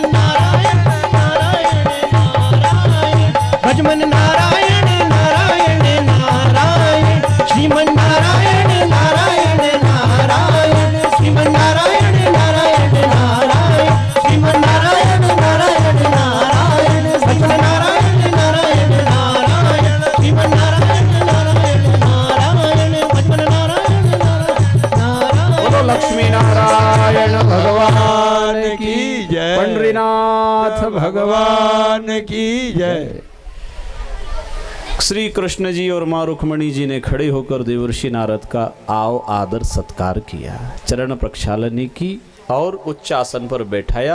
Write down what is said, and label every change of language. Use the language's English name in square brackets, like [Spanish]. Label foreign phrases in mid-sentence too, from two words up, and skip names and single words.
[Hindi] नारायण नारायण नारायण, भजमन नारायण नारायण नारायण, श्रीमन नारायण नारायण नारायण, श्रीमन नारायण नारायण नारायण, श्रीमन नारायण नारायण नारायण, भजमन नारायण नारायण नारायण, श्रीमन नारायण नारायण नारायण, भजमन नारायण नारायण। बोलो लक्ष्मी नारायण भगवान की जय। पंडरीनाथ भगवान की जय। श्री कृष्ण जी और माँ रुक्मणी जी ने खड़े होकर देवर्षि नारद का आओ आदर सत्कार किया, चरण प्रक्षालनी की और उच्च आसन पर बैठाया।